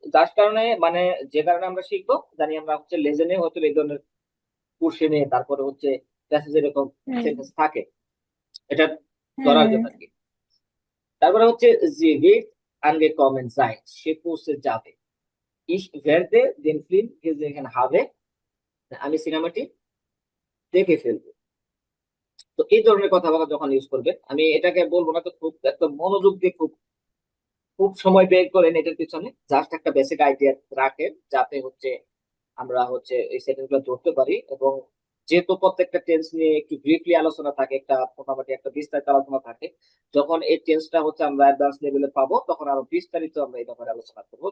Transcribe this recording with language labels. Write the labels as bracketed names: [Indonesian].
[Bangla] যার কারণে মানে যে কারণে আমরা শিখবো, জানি আমরা হচ্ছে লেজেনে হয়তো এই ধরনের কোর্সে তারপরে হচ্ছে ক্লাসে যেরকম হুম সেন্টেন্স থাকে, এটা ধরার হুম। জন্য আর কি। তারপরে হচ্ছে যে [German] wird angekommen sein, [Bangla] সে পৌঁছে যাবে। [German] ich werde den Film gesehen haben, [Bangla] আমি সিনেমাটি দেখে ফেলবো। তো এই ধরনের কথাবার্তা যখন ইউজ করবে, আমি এটাকে বলবো না তো, খুব একদম মনোযোগ দিয়ে খুব খুব সময় বের করেন এটার পিছনে, জাস্ট একটা বেসিক আইডিয়া রাখেন, যাতে হচ্ছে আমরা হচ্ছে এই সেটেলগুলো ধরতে পারি। এবং যেহেতু প্রত্যেকটা টেন্স নিয়ে একটু ব্রিফলি আলোচনা থাকে, একটা মোটামুটি একটা বিস্তারিত আলোচনা থাকে, যখন এই টেন্সটা হচ্ছে আমরা অ্যাডভান্স লেভেলে পাবো, তখন আরো বিস্তারিত আমরা এই ব্যাপারে আলোচনা করবো।